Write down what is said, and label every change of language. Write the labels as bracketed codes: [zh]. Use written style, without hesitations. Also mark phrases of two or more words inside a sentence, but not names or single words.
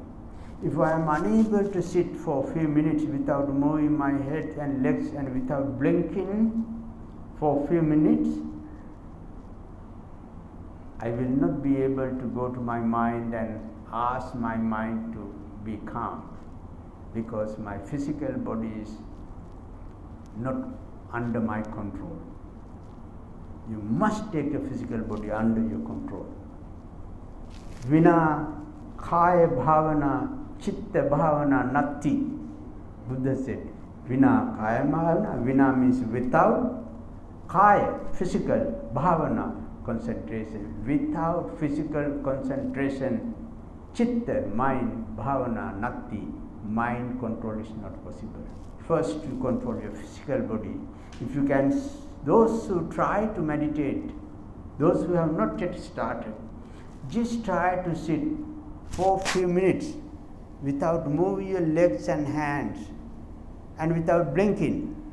[en] If I am unable to sit for a few minutes without moving my head and legs and without blinking for a few minutes, I will not be able to go to my mind and ask my mind to be calm, because my physical body is not under my control. You must take the physical body under your control. [pi] Vina kaya bhavana chitta bhavana natti. [en] Buddha said, [pi] Vina kaya bhavana, [en] vina means without, kaya, physical, bhavana, concentration. Without physical concentration, chitta, mind, bhavana, natti, mind control is not possible. First you control your physical body. If you can, those who try to meditate, those who have not yet started, just try to sit for a few minutes without moving your legs and hands and without blinking.